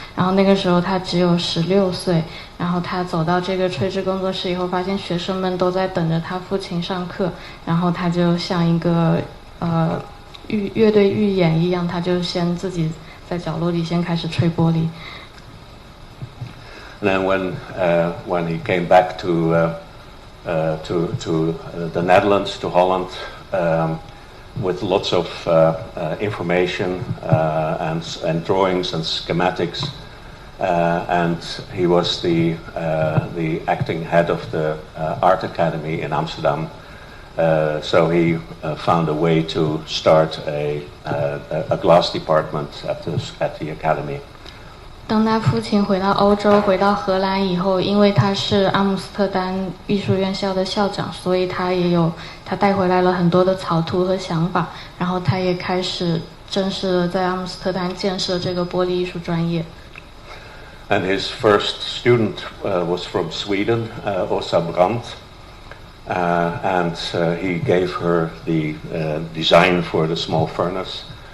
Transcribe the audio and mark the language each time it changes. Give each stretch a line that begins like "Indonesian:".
Chinese: 然后那个时候他只有16岁，然后他走到这个吹制工作室以后，发现学生们都在等着他父亲上课，然后他就像一个乐队预演一样，他就先自己在角落里先开始吹玻璃。
English: And then when he came back to the Netherlands, to Holland, with lots of information and drawings and schematics, and he was the acting head of the Art Academy in Amsterdam. So he found a way to start a glass department at the academy.
Chinese: 当他父亲回到欧洲，回到荷兰以后，因为他是阿姆斯特丹艺术院校的校长，所以他带回来了很多的草图和想法，然后他也开始正式的在阿姆斯特丹建设这个玻璃艺术专业。
English: And his first student was from Sweden, Åsa Brandt, and he gave her the design for the small furnace.